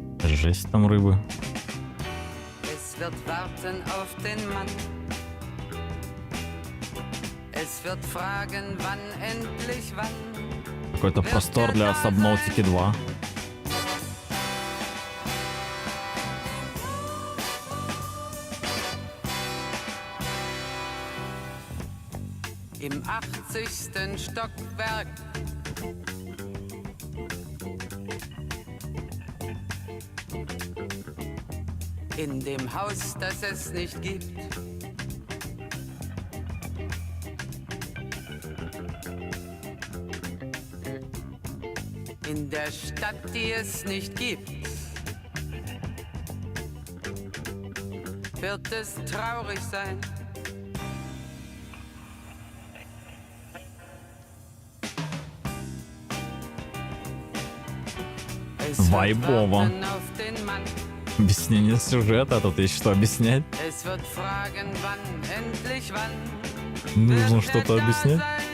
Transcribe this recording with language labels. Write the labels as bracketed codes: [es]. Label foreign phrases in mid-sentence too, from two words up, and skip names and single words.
[ru] жесть там рыбы. [de] Es wird warten auf den Mann. Es wird fragen, wann endlich wann. [ru] Какой-то простор для Subnautica 2. [de] Im 80. Stockwerk. In dem Haus, das es nicht gibt. In der Stadt, die es nicht gibt. Wird es traurig sein. [ru] Вайбово. Объяснение сюжета, тут есть что объяснять. Нужно что-то объяснять.